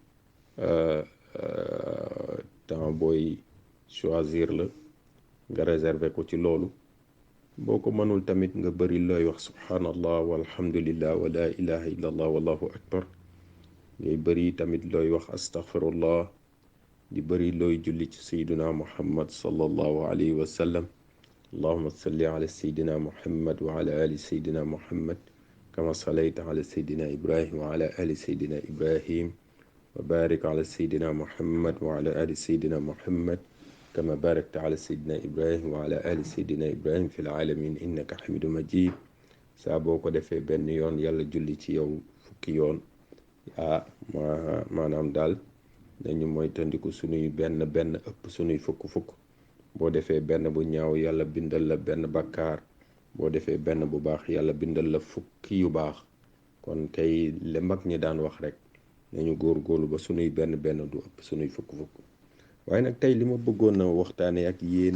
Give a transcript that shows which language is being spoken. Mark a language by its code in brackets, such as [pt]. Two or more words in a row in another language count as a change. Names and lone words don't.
[wo] temps booy choisir la nga réserver ko ci loolu boo ko mënul tamit nga bari looy wax [ar] سبحان الله والحمد لله ولا إله إلا الله والله أكبر [wo] ngay bari tamit looy wax astaghfirullah di bari looy julli ci [ar] سيدنا محمد صلى الله عليه و سلم اللهم صل على سيدنا محمد وعلى آل سيدنا محمد كما صليت على سيدنا إبراهيم وعلى آل سيدنا إبراهيم وبارك على سيدنا محمد وعلى آل سيدنا محمد كما باركت على سيدنا إبراهيم وعلى آل سيدنا إبراهيم في العالمين إنك حميد مجيد [wo] saa boo ko defee benn yoon yàlla julli ci yow fukki yoon maanaam daal nañu moytandiku sunuy benn ëpp sunuy fukk boo defee benn bu ñaaw yàlla bindal la benn bakkaar boo defee benn bu baax yàlla bindal la fukki yu baax kon tey le mag ñi daan wax rek nañu góorgóorlu ba sunuy benn du ëpp sunuy fukk waaye nag tey li ma bëggoon na waxtaane ak yéen